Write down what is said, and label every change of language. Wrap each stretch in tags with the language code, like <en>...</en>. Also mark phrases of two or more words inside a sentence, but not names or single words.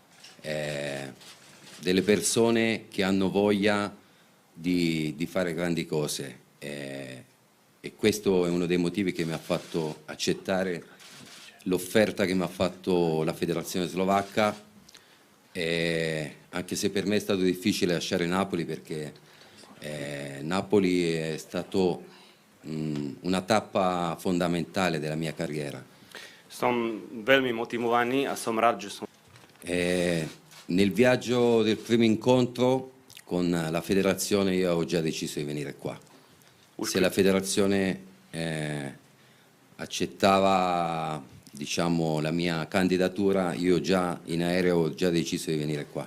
<it>delle persone che hanno voglia di fare grandi cose e questo è uno dei motivi che mi ha fatto accettare l'offerta che mi ha fatto la federazione slovacca, anche se per me è stato difficile lasciare Napoli, perché Napoli è stato una tappa fondamentale della mia carriera.</it> <sk>Som veľmi motivovaný a som rád, že som...</sk> <it>Nel viaggio del primo incontro con la federazione io ho già deciso di venire qua. Se la federazione accettava, diciamo, la mia candidatura, io già in aereo ho già deciso di venire qua.</it>